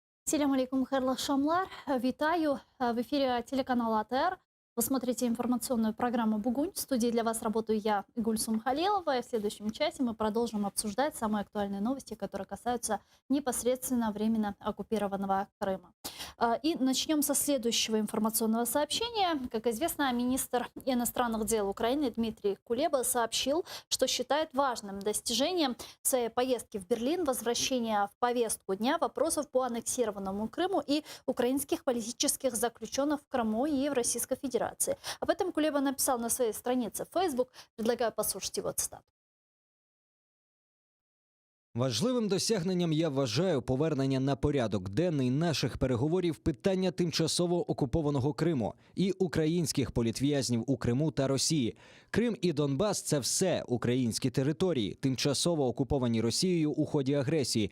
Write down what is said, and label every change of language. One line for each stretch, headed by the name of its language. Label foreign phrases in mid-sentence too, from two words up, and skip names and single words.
Crimean Tatar: Селям алейкум, хайрлах шамлар.
Russian: Витаю. В эфире телеканала АТР. Вы смотрите информационную программу «Бугунь». В студии для вас работаю я, Гульсум Халилова. И в следующем часе мы продолжим обсуждать самые актуальные новости, которые касаются непосредственно временно оккупированного Крыма. И начнем со следующего информационного сообщения. Как известно, министр иностранных дел Украины Дмитрий Кулеба сообщил, что считает важным достижением своей поездки в Берлин возвращение в повестку дня вопросов по аннексированному Крыму и украинских политических заключенных в Крыму и в Российской Федерации. Об этом Кулеба написал на своей странице в Facebook. Предлагаю послушать его цитату.
Ukrainian: Важливим досягненням я вважаю повернення на порядок денний наших переговорів питання тимчасово окупованого Криму і українських політв'язнів у Криму та Росії. Крим і Донбас – це все українські території, тимчасово окуповані Росією у ході агресії.